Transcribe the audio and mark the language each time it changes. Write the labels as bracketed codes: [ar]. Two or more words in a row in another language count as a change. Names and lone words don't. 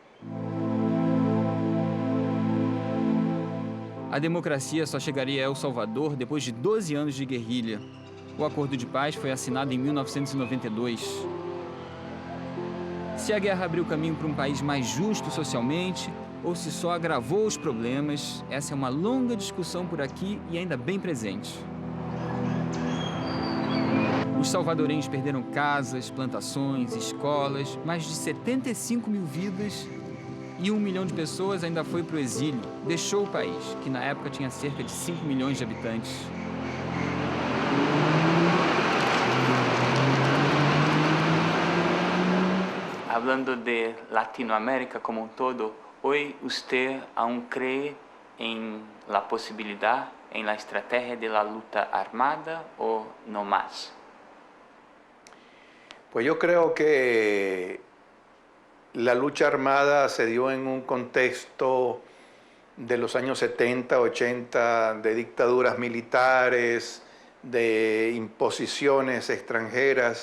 [pt] A democracia só chegaria a El Salvador depois de 12 anos de guerrilha. O Acordo de Paz foi assinado em 1992. Se a guerra abriu caminho para um país mais justo socialmente, ou se só agravou os problemas, essa é uma longa discussão por aqui e ainda bem presente. Os salvadorenhos perderam casas, plantações, escolas, mais de 75 mil vidas, e 1 milhão de pessoas ainda foi para o exílio, deixou o país, que na época tinha cerca de 5 milhões de habitantes. [es] Hablando de Latinoamérica [pt] como um todo, hoje você [es] aún cree em la posibilidad, en la estrategia de la lucha armada o no más? Pues yo creo que la lucha armada se dio en un contexto de los años 70, 80, de dictaduras militares, de imposiciones extranjeras.